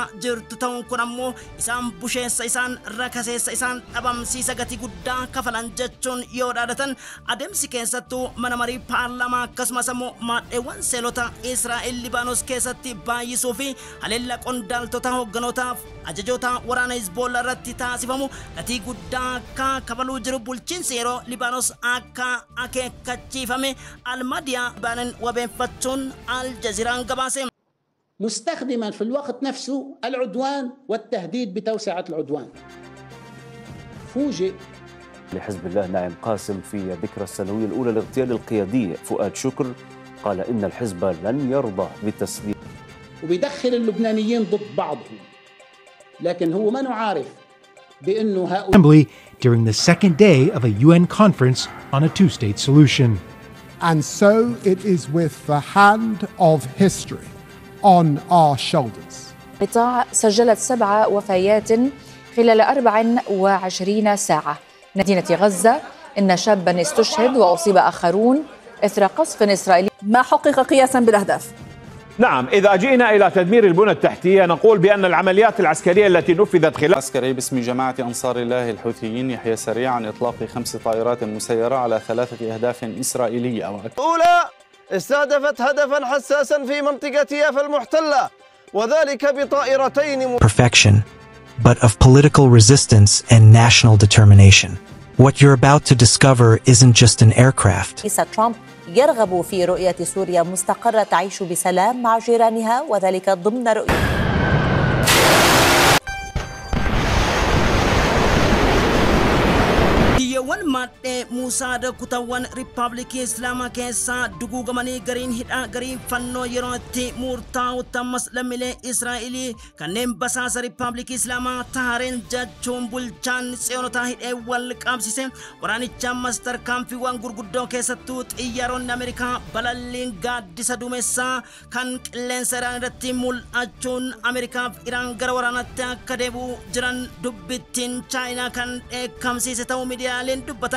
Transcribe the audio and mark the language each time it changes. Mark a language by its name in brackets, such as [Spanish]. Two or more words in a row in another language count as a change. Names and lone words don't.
[Oromo] jirtu ta'uun kun ammoo isaan busheessa isaan rakaseessa isaan dhabamsiisa gatii guddaa kafalan jechuun yoo dhaadatan adeemsi keessattuu mana marii paarlaamaa akkasumas ammoo maadheewwan seelota Israa'el Libaanos keessatti baay'isuu fi haleellaa qondaaltota hoogganotaaf ajajoota waraana Hizbollaa irratti taasifamu gatii guddaa akka kafaluu jiru bulchiinsi yeroo Libaanos akka akeekkachiifame Almadiyaa baanan wabeeffachuun Aljaziiraan gabaase. [Arabic] مستخدما في الوقت نفسه العدوان والتهديد بتوسعة العدوان. فوجئ لحزب الله ناعم قاسم في ذكرى السنوية الأولى لاغتيال القيادي فؤاد شكر قال إن الحزب لن يرضى بالتسليم. وبيدخل اللبنانيين ضد بعضهم لكن هو ما نعرف بأنه هؤلاء [English] during the second day of a UN conference on a two-state solution. And so it is with the hand of history on our shoulders. [Arabic] قطاع سجلت 7 وفيات خلال 24 ساعة. مدينة غزة إن شابا استشهد وأصيب آخرون إثر قصف إسرائيلي. ما حقق قياسا بالأهداف؟ نعم، إذا جئنا إلى تدمير البنى التحتية نقول بأن العمليات العسكرية التي نفذت خلال عسكري باسم جماعة أنصار الله الحوثيين يحيى سريع عن إطلاق 5 طائرات مسيرة على 3 أهداف إسرائيلية أولى استهدفت هدفا حساسا في منطقة يافا المحتلة وذلك بطائرتين [English] perfection, but of political resistance and national determination. What you're about to discover isn't just an aircraft. [Arabic] رئيس ترامب يرغب في رؤية سوريا مستقرة تعيش بسلام مع جيرانها وذلك ضمن رؤية [Oromo] Biyyaawwan maadhee Muusaada kutaawwan Riippaabilikii Islaamaa keessaa duguugamanii gariin hidhaa gariin fannoo yeroo itti murtaa'u ammas lammiilee Israa'elii kanneen basaasa Riippaabilikii Islaamaa tahareen jechuun bulchaan Tsiyoonota hidhee wal qabsise waraanicha ammas tarkaanfiiwwan gurguddoo keessattuu xiyyaaronni Ameerikaa balalliin gaaddisa duumessaa kan qilleensa Iraan irratti mul'achuun Ameerikaaf Iraan gara waraanaatti akka deebi'u jiran dubbittiin Chaayinaa kan dheekkamsiise ta'uu miidiyaaleen dubbatan.